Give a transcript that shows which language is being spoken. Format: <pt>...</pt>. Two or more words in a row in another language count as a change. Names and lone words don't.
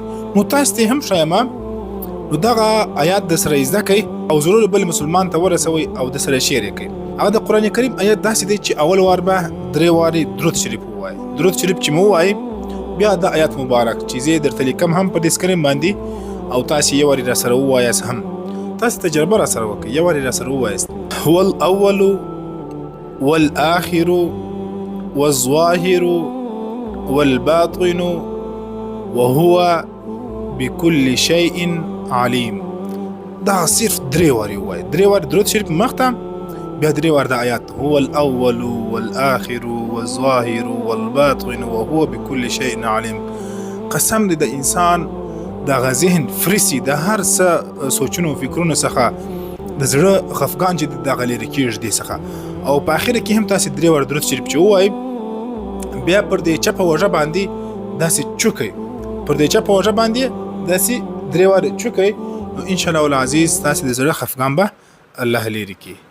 <ps>نو تاسو ته هم ښایم نو دغه آیات د سره زده کوئ او ضرور بل مسلمان ته ورسوئ او د سره شیر یې کوئ. هغه د قرآن کریم آیات داسې دی چې اول وار به 3 وارې درود شریف ووایئ. درود شریف چې مو ووایئ بیا د آیات مبارک چې زه یې درته لیکم هم په دې سکرین باندې او تاسو یې وارې راسره ووایاست، هم تاسو تجربه راسره وکړئ، یو وارې راسره ووایاست.</ps> <ar>هو الاول والآخر والظاهر والباطن وهو بكل شيء عليم.</ar> <ps>دا صرف 3 وارې ووایئ، 3 وارې درود شریف مخته بیا 3 وار د آیات</ps> <ar>هو الاول والآخر والظاهر والباطن وهو بكل شيء عليم.</ar> <ps>قسم دې د انسان دغه ذهن فرسي د هر څه سوچونو فکرونو څخه د زړه خفګان چې دغه لرې کېږي دې څخه. او په اخر کې هم تاسې 3 وار درود شریف چې ووایئ بیا پر دې چپه وژه باندې داسې چوکئ، پر دې چپه وژه باندې داسې 3 وار چوکئ، نو</ps> <ar>انشاءالله العزیز</ar> <ps>تاسې د زړه خفګان به الله لرې کړي.</ps>